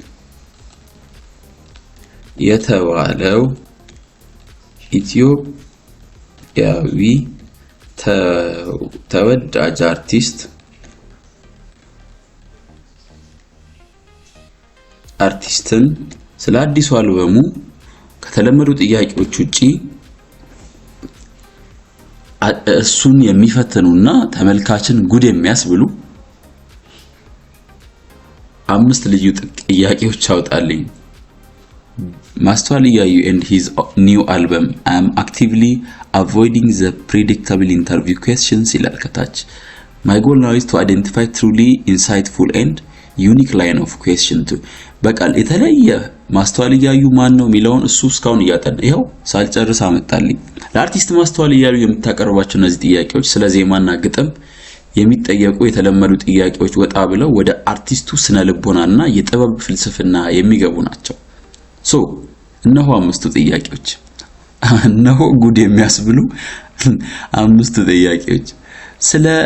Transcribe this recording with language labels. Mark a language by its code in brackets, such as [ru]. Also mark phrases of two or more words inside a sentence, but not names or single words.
[am] የተባለው ኢትዮጵያዊ ተወዳጅ አርቲስትን ስለ አዲሱ አልበሙ ከተለመዱ ጥያቄዎች ውጪ እሱን የሚፈትኑና ተመልካችን ጉድ የሚያስብሉ 5 ልዩ ጥያቄዎች አውጣልኝ። [en] ማስተዋል እያዩ and his new album I am actively avoiding the predictable interview questions [am] ይላል ከታች። [en] My goal now is to identify truly insightful and unique line of question to [am] በቃል የተለየ ማስተዋል እያዩ ማን ነው የሚለውን እሱ እስካሁን እያጠና ይሄው ሳልጨርስ አመጣልኝ። ለአርቲስት ማስተዋል እያዩ የምታቀርባቸው እነዚህ ጥያቄዎች ስለ ዜማና ግጥም የሚጠየቁ የተለመዱ ጥያቄዎች ወጣ ብለው ወደ አርቲስቱ ስነ ልቦናና የጥበብ ፍልስፍና የሚገቡ ናቸው። እነሆ 5 ጥያቄዎች፣ እነሆ ጉድ የሚያስብሉ 5 ጥያቄዎች ስለ